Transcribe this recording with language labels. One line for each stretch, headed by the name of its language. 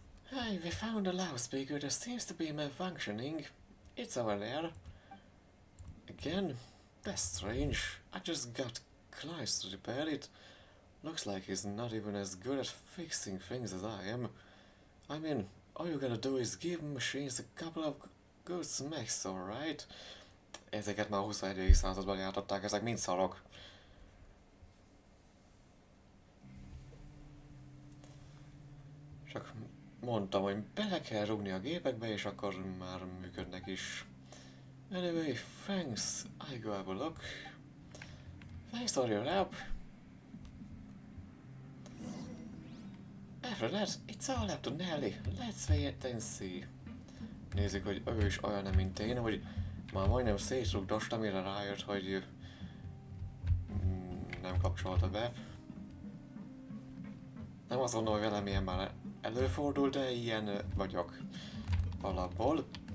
English: Hey, we found a loudspeaker that seems to be malfunctioning. It's over there. Again? That's strange. I just got Kleist to repair it. Looks like he's not even as good at fixing things as I am. I mean, all you gotta do is give machines a couple of good smacks, alright?
Hungarian: Ezeket már a 21. században jártották, ezek mind szarok. Csak mondtam, hogy bele kell rúgni a gépekbe, és akkor már működnek is.
English: Anyway, thanks. I go have a look. Thanks for your help. After that, it's all up to Nelly. Let's wait and see.
Hungarian: Nézzük, hogy ő is olyan, mint én, hogy már majdnem szétrugdostam, mire rájött, hogy nem kapcsolta be. Nem azt mondom, hogy velem ilyen már előfordul, de ilyen vagyok alapból.